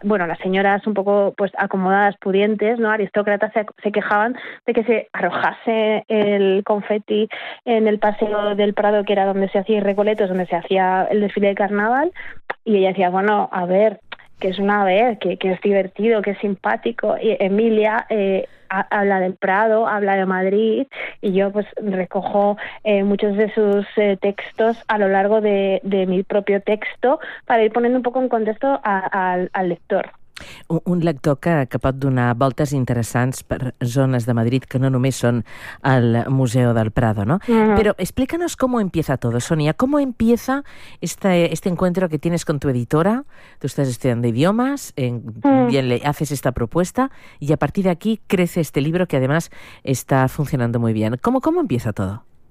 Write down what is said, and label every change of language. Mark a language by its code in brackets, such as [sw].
[es] Bueno, las señoras un poco pues acomodadas, pudientes, no, aristócratas, se quejaban de que se arrojase el confeti en el paseo del Prado, que era donde se hacía Recoletos, donde se hacía el desfile de carnaval, y ella decía, bueno, a ver, que es una vez, que es divertido, que es simpático. Y Emilia habla del Prado, habla de Madrid, y yo pues recojo muchos de sus textos a lo largo de mi propio texto para ir poniendo un poco en contexto al lector. [ca] Un lector que pot donar voltes interessants per zones de Madrid que no només són el Museo del Prado, ¿no? [es] Però explícanos cómo empieza todo, Sonia. ¿Cómo empieza este encuentro que tienes con tu editora? Tú estás estudiando idiomas, bien le haces esta propuesta y a partir de aquí crece este libro que además está funcionando muy bien. ¿Cómo empieza todo?